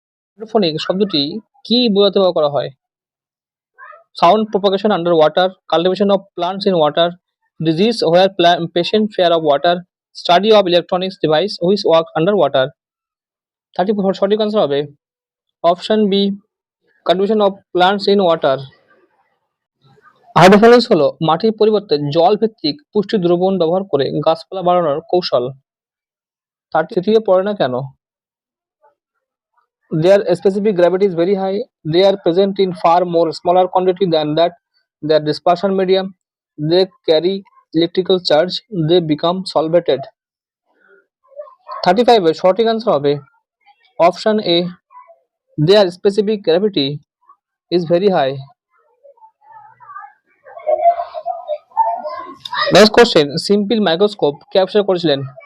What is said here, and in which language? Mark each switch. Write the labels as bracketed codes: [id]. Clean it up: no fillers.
[bn] Hydroponic শব্দটি কি বোঝাতে ব্যবহার করা হয়? [en] Sound propagation under water, cultivation of plants in water, disease where patient fear of water, study of electronics device which work under water. [bn] 34 সঠিক answer হবে option B, [en] Cultivation of plants in water. [bn] Hydroponics হলো মাটির পরিবর্তে জল ভিত্তিক পুষ্টি দ্রবণ ব্যবহার করে গাছপালা বাড়ানোর কৌশল। তার তৃতীয় পড়ে না কেন? [en] Their specific gravity is very high, they are present in far more smaller quantity than that their dispersion medium, they carry electrical charge, they become solvated. [bn] 35 এর সঠিক অ্যান্সার হবে option A, [en] their specific gravity is very high. [bn] Next question, simple microscope কে আবিষ্কার করেছিলেন?